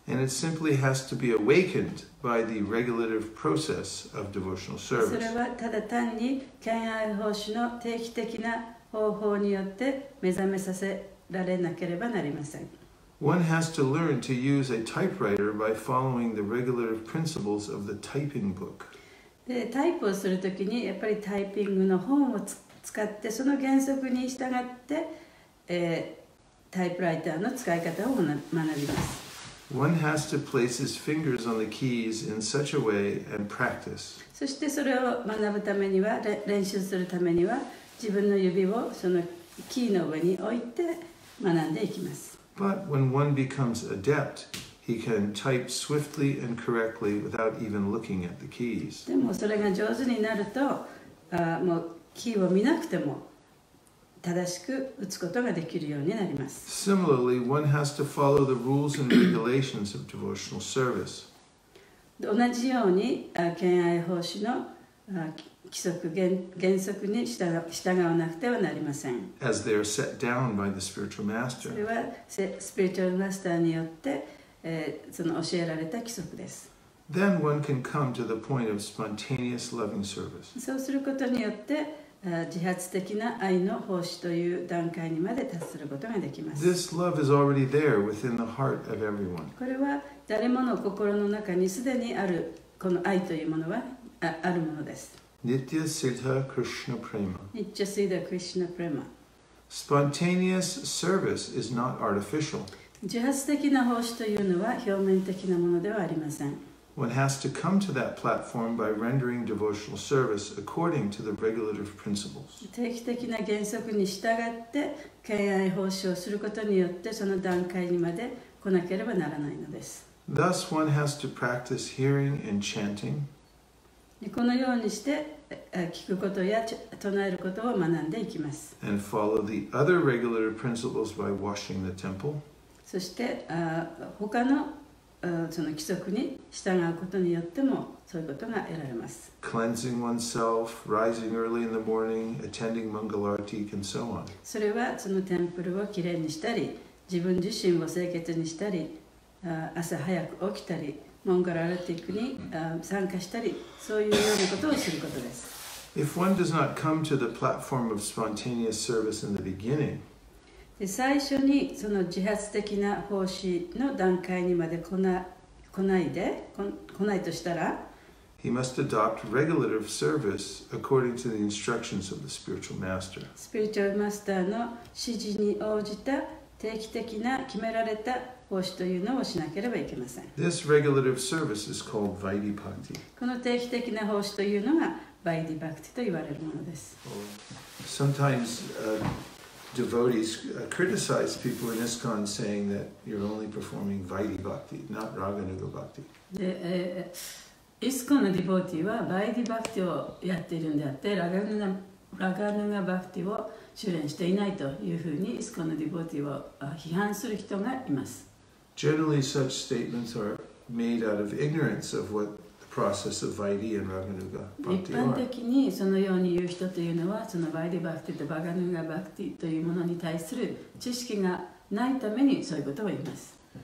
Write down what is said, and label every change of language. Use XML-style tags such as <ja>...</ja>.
<en>And it simply has to be awakened by the regulative process of devotional</en> <ja>そ</ja> <en>service.</en> <ja>れはただ単に敬愛奉仕の定期的な方法によって目覚めさせられなければなりません。</ja> <en>One has to learn to use a typewriter by following the regulative principles of the typing book.</en> <ja>で、タイプをするときにやっぱりタイピングの本を使ってその原則に従って、タイプライターの使い方を学びます。</ja> <en>One has to place his fingers on the keys in such a way and practice.</en> <ja>そしてそれを学ぶためには、練習するためには自分の指をそのキーの上に置いて学んでいきます。</ja> <en>But when one becomes adept, he can type swiftly and correctly without even looking at the keys.</en> <ja>でもそれが上手になると、もうキーを見なくても正しく打つことができるようになります。</ja> <en>Similarly, one has to follow the rules and regulations of devotional service.</en> <ja>同じように敬愛奉仕の規則原則に従わなくてはなりません。</ja> <en>As they are set down by the spiritual</en> <ja>それ</ja> <en>master.</en> <ja>はスピリチュアルマスターによってその教えられた規則です。</ja> <en>Then one can come to the point of spontaneous loving service.</en> <ja>そうすることによって自発的な愛の奉仕という段階にまで達することができます。</ja> <en>This love is already there within the heart of everyone.</en> <ja>これは誰もの心の中にすでにあるこの愛というものはあるものです。</ja> <sa>Nitya Siddha Krishna Prema. Nitya Siddha Krishna Prema.</sa> <en>Spontaneous service is not artificial.</en> <ja>自発的な奉仕というのは表面的なものではありません。</ja> <en>One has to come to that platform by rendering devotional service according to the regulative principles.</en> <ja>定期的な原則に従って敬愛奉仕をすることによってその段階にまで来なければならないのです。</ja> <en>Thus, one has to practice hearing and chanting.</en> <ja>このようにして聞くことや唱えることを学んでいきます。</ja> <en>And follow the other regulative principles by washing the temple.</en> <ja>そして他のその規則に従うことによってもそういうことが得られます。</ja> <en>Cleansing oneself, rising early in the morning, attending Mangalarti, and so on.</en> <ja>それはそのテンプルをきれいにしたり、自分自身を清潔にしたり、朝早く起きたり、モンゴルアルティックに参加したり、そういうようなことをすることです。</ja> <en>If one does not come to the platform of spontaneous service in the beginning,</en> <ja>最初にその自発的な奉仕の段階にまで来ないとしたら、</ja> <en>he must adopt regulative service according to the instructions of the spiritual master.</en> <ja>スピリチュアルマスターの指示に応じた定期的な決められた奉仕というのをしなければいけません。</ja> <en>This regulative service is called Vaidhi Bhakti.</en> <ja>この定期的な奉仕というのがバイディバクティと言われるものです。</ja> <en>Sometimes devotees criticize people in ISKCON saying that you're only performing Vaidhi Bhakti, not Raganuga Bhakti.</en> <ja>で、イスコンのディボーティはバイディバクティをやっているんであってラガヌガバクティを修練していないというふうにイスコンのディボーティを批判する人がいます。</ja> <en>Generally, such statements are made out of ignorance of what the process of Vaidhi and Raganuga</en> <ja>一</ja> <en>Bhakti</en> <ja>般</ja> <en>are.</en> <ja>的にそのように言う人というのはそのバイディバクティとバガヌガバクティというものに対する知識がないためにそういうことを言います。</ja>